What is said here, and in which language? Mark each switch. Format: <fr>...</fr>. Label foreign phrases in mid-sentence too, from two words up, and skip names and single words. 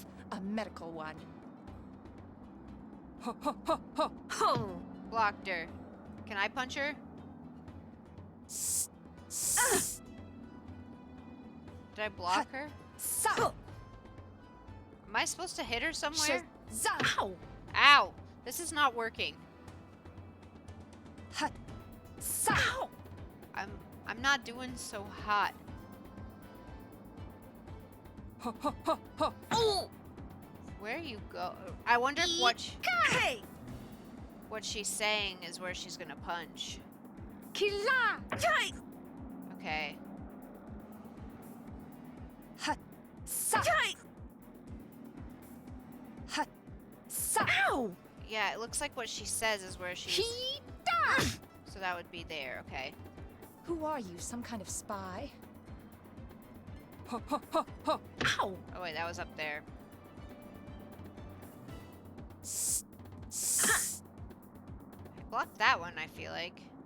<en>A medical one. Ho, ho, ho, ho, ho! Blocked her. Can I punch her? Did I block her? Sa! Am I supposed to hit her somewhere? Ow! Ow! This is not working. Ha! Sa! I'm not doing so hot. Ho, ho, ho, ho! Oh! Where you go? I wonder if what she's saying is where she's gonna punch. Kila! Okay. Ha! Sa! Ha! Sa! Ow! Yeah, it looks like what she says is where she's. Hita! So that would be there. Okay. Who are you, some kind of spy? Ho, ho, ho, ho! Ow! Oh wait, that was up there. I blocked that one. I feel like.</en>